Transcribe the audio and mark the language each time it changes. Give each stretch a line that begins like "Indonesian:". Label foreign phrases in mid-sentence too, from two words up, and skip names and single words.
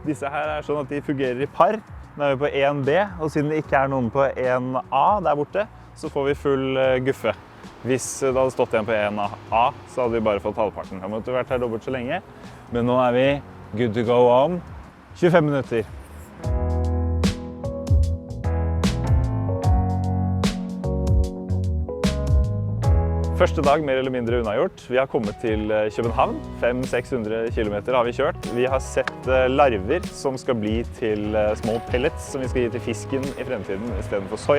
Norwegian: Disse her sånn at de fungerer i par. Nå vi på 1B, og siden det ikke noen på 1A der borte, så får vi full guffe. Hvis det hadde stått igjen på 1A, så hadde vi bare fått halvparten. Da måtte vi vært her dobbelt så lenge. Men nå vi
English: good to go
Norwegian: om 25 minutter. Første dag mer eller mindre unnagjort. Vi har kommet til København. 500-600 kilometer har vi kjørt. Vi har sett larver som skal bli til små pellets som vi skal gi til fisken i fremtiden i stedet for soja.